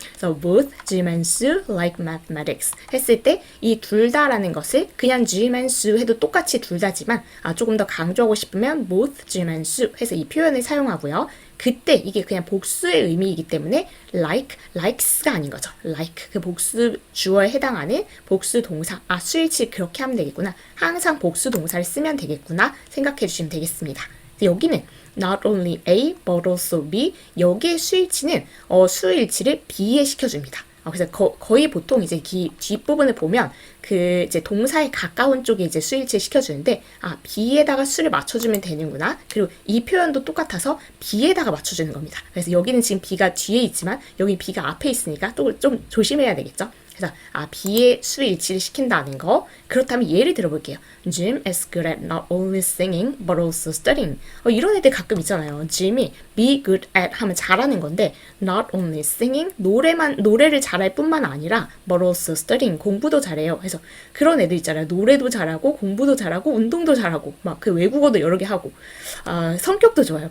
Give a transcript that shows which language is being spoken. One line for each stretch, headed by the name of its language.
Korean: 그래서
English: both Jim and Sue like mathematics
Korean: 했을 때 이 둘 다라는 것을 그냥 Jim and Sue 해도 똑같이 둘 다지만 조금 더 강조하고 싶으면
English: both Jim and Sue
Korean: 해서 이 표현을 사용하고요. 그때 이게 그냥 복수의 의미이기 때문에 likes가 아닌 거죠. like 그 복수 주어에 해당하는 복수 동사. 수일치 그렇게 하면 되겠구나. 항상 복수 동사를 쓰면 되겠구나 생각해 주시면 되겠습니다. 여기는
English: not only A but also B
Korean: 여기의 수일치는 수일치를 B에 시켜줍니다. 그래서 거의 보통 이제 뒷부분을 보면 그 이제 동사에 가까운 쪽에 이제 수일치를 시켜주는데 B에다가 수를 맞춰주면 되는구나. 그리고 이 표현도 똑같아서 B에다가 맞춰주는 겁니다. 그래서 여기는 지금 B가 뒤에 있지만 여기 B가 앞에 있으니까 또 좀 조심해야 되겠죠. 그래서 B의 수일치를 시킨다는 거. 그렇다면 예를 들어볼게요.
English: Jim is good at not only singing but also studying.
Korean: 이런 애들 가끔 있잖아요. Jim이 be good at 하면 잘하는 건데
English: not only singing
Korean: 노래를 잘할 뿐만 아니라
English: but also studying
Korean: 공부도 잘해요. 그래서 그런 애들 있잖아요. 노래도 잘하고 공부도 잘하고 운동도 잘하고 막 그 외국어도 여러 개 하고 성격도 좋아요.